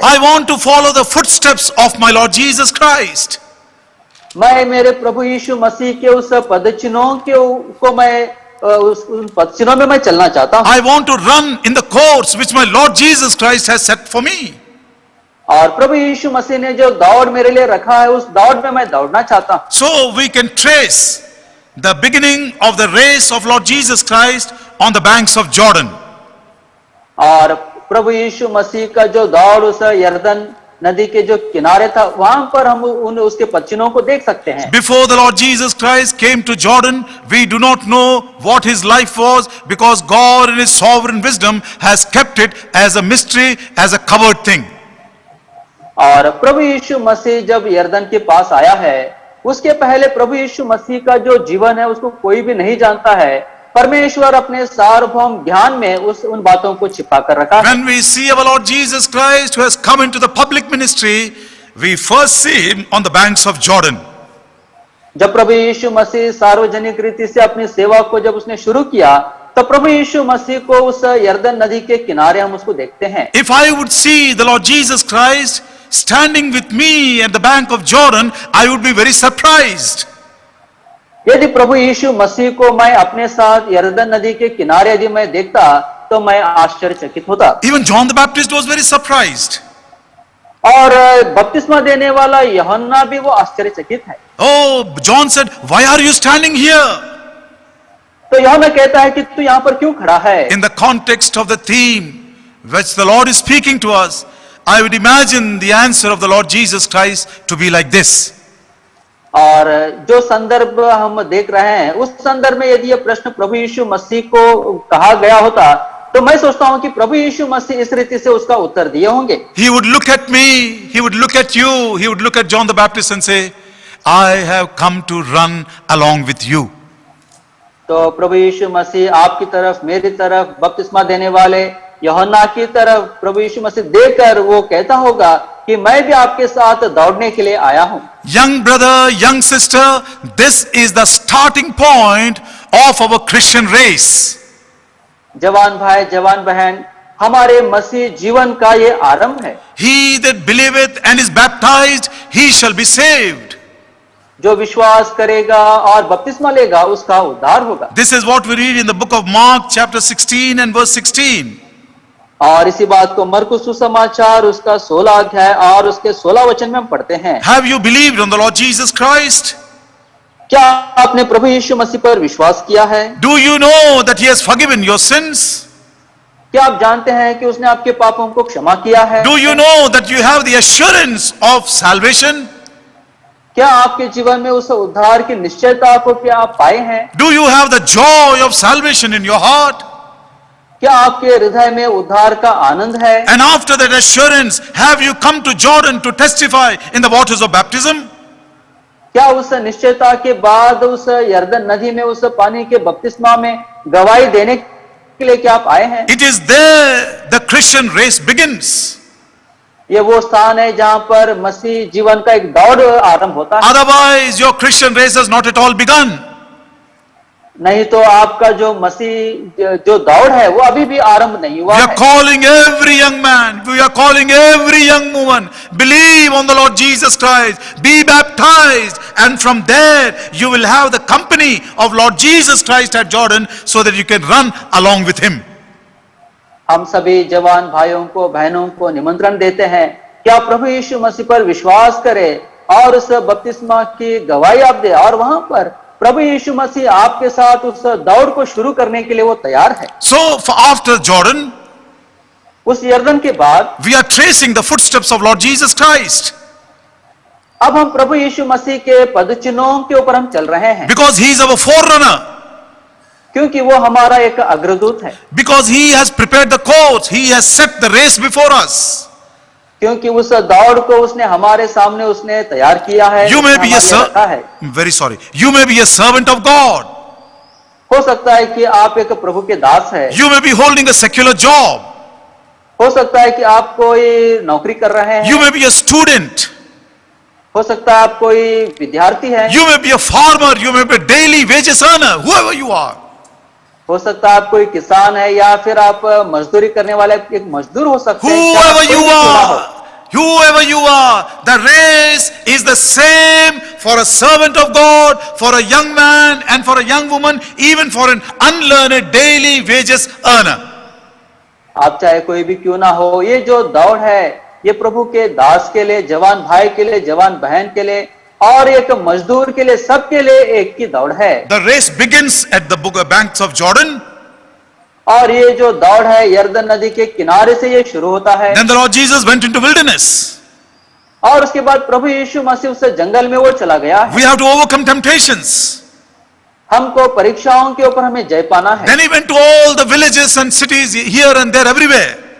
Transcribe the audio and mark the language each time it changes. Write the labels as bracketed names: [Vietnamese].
[English] I want to follow the footsteps of my Lord Jesus Christ. [Hindi] मैं मेरे प्रभु यीशु मसीह के उस पदचिन्हों को मैं उन पदचिन्हों में मैं चलना चाहता हूँ। [English] I want to run in the course which my Lord Jesus Christ has set for me. [Hindi] और प्रभु यीशु मसीह ने जो दौड़ मेरे लिए रखा है उस दौड़ में मैं दौड़ना चाहता हूँ। [English] So we can trace the beginning of the race of Lord Jesus Christ on the banks of Jordan. [Hindi] और प्रभु यीशु मसीह का जो दौड़ उस यरदन नदी के जो किनारे था वहां पर हम उसके पदचिन्हों को देख सकते हैं। [English] Before the Lord Jesus Christ came to Jordan, we do not know what his life was, because God in his sovereign wisdom has kept it as a mystery, as a covered thing. [Hindi] और प्रभु यीशु मसीह जब यरदन के पास आया है उसके पहले प्रभु यीशु मसीह का जो जीवन है उसको कोई भी नहीं जानता है। परमेश्वर अपने सार्वभौम ज्ञान में उन बातों को छिपा कर रखा है। [English] When we see our Lord Jesus Christ who has come into the public ministry, we first see him on the banks of Jordan. [Hindi] जब प्रभु यीशु मसीह सार्वजनिक रीति से अपनी सेवा को जब उसने शुरू किया तो प्रभु यीशु मसीह को उस यरदन नदी के किनारे हम उसको देखते हैं। [English] If I would see the Lord Jesus Christ standing with me at the bank of Jordan, I would be very surprised. [Hindi] यदि प्रभु यीशु मसीह को मैं अपने साथ यरदन नदी के किनारे यदि मैं देखता तो मैं आश्चर्यचकित होता। [English] Even John the Baptist was very surprised. [Hindi] और बपतिस्मा देने वाला यूहन्ना भी वो आश्चर्यचकित है। [English] Oh, John said, why are you standing here? [Hindi] तो यूहन्ना कहता है कि तू यहाँ पर क्यों खड़ा है? [English] In the context of the theme which the Lord is speaking to us, I would imagine the answer of the Lord Jesus Christ to be like this. [Hindi] और जो संदर्भ हम देख रहे हैं उस संदर्भ में यदि ये प्रश्न प्रभु यीशु मसीह को कहा गया होता तो मैं सोचता हूं कि प्रभु यीशु मसीह इस रीति से उसका उत्तर दिए होंगे। [English] He would look at me, he would look at you, he would look at John the Baptist and say, I have come to run along with you. [Hindi] तो प्रभु यीशु मसीह आपकी तरफ, मेरी तरफ, बपतिस्मा देने वाले यूहन्ना की तरफ प्रभु यीशु मसीह देखकर वो कहता होगा कि मैं भी आपके साथ दौड़ने के लिए आया हूं। [English] Young brother, young sister, this is the starting point of our Christian race. [Hindi] जवान भाई, जवान बहन, हमारे मसीह जीवन का ये आरंभ है। [English] He that believeth and is baptized, he shall be saved. [Hindi] जो विश्वास करेगा और बपतिस्मा लेगा उसका उद्धार होगा। [English] This is what we read in the book of Mark chapter 16 and verse 16. [Hindi] और इसी बात को मरकुस सुसमाचार उसका 16 अध्याय और उसके 16 वचन में हम पढ़ते हैं। [English] Have you believed on the Lord Jesus Christ? [Hindi] क्या आपने प्रभु यीशु मसीह पर विश्वास किया है? [English] Do you know that he has forgiven your sins? [Hindi] क्या आप जानते हैं कि उसने आपके पापों को क्षमा किया है? [English] Do you know that you have the assurance of salvation? [Hindi] क्या आपके जीवन में उस उद्धार की निश्चयता को क्या आप पाए हैं? [English] Do you have the joy of salvation in your heart? [Hindi] क्या आपके हृदय में उद्धार का आनंद है? [English] And after that assurance, have you come to Jordan to testify in the waters of baptism? [Hindi] क्या उस निश्चयता के बाद उस यरदन नदी में उस पानी के बपतिस्मा में गवाही देने के लिए क्या आप आए हैं? [English] It is there the Christian race begins. [Hindi] ये वो स्थान है जहाँ पर मसीह जीवन का एक दौड़ आरंभ होता है। [English] Otherwise, your Christian race has not at all begun. [Hindi] नहीं तो आपका जो मसीह जो दौड़ है वो अभी भी आरंभ नहीं हुआ [English] We are [Hindi] है। [English] calling every young man, we are calling every young woman, believe on the Lord Jesus Christ, be baptized, and from there you will have the company of Lord Jesus Christ at Jordan so that you can run along with him. [Hindi] हम सभी जवान भाइयों को बहनों को निमंत्रण देते हैं कि आप प्रभु यीशु मसीह पर विश्वास करें और उस बपतिस्मा की गवाही आप दे, और वहां पर प्रभु यीशु मसीह आपके साथ उस दौड़ को शुरू करने के लिए वो तैयार है। [English] So after Jordan, [Hindi] उस यरदन के बाद [English] we are tracing the footsteps of Lord Jesus Christ [Hindi] अब हम प्रभु यीशु मसीह के पदचिन्हों के ऊपर हम चल रहे हैं, [English] because he is our forerunner, [Hindi] क्योंकि वो हमारा एक अग्रदूत है, [English] because he has prepared the course, he has set the race before us. [Hindi] क्योंकि उस दौड़ को उसने हमारे सामने उसने तैयार किया है, [English] You may [Hindi] उसने [English] be a [Hindi] हमारे लिए रखा है। [English] very sorry. You may be a servant of God. [Hindi] हो सकता है कि आप एक प्रभु के दास है, [English] You may be holding a secular job. [Hindi] हो सकता है कि आप कोई नौकरी कर रहे हैं, [English] You may be a student. [Hindi] हो सकता है आप कोई विद्यार्थी है, [English] You may be a farmer. You may be a daily wages earner. Whoever you are. [Hindi] हो सकता है आप कोई किसान है या फिर आप मजदूरी करने वाले एक मजदूर हो सकते हैं। चाहे आप [English] Whoever [Hindi] कोई [English] you [Hindi] भी क्यों ना हो। [English] are. Whoever you are. The race is the same for a servant of God, for a young man and for a young woman, even for an unlearned daily wages earner. [Hindi] आप चाहे कोई भी क्यों ना हो, ये जो दौड़ है ये प्रभु के दास के लिए, जवान भाई के लिए, जवान बहन के लिए और एक मजदूर के लिए, सबके लिए एक ही दौड़ है। [English] The race begins at the banks of Jordan. [Hindi] और ये जो दौड़ है यरदन नदी के किनारे से ये शुरू होता है, [English] Then the Lord Jesus went into wilderness. [Hindi] और उसके बाद प्रभु यीशु मसीह उस जंगल में वो चला गया है। [English] We have to overcome temptations. [Hindi] हमको परीक्षाओं के ऊपर हमें जय पाना है। [English] Then he went to all the villages and cities here and there everywhere.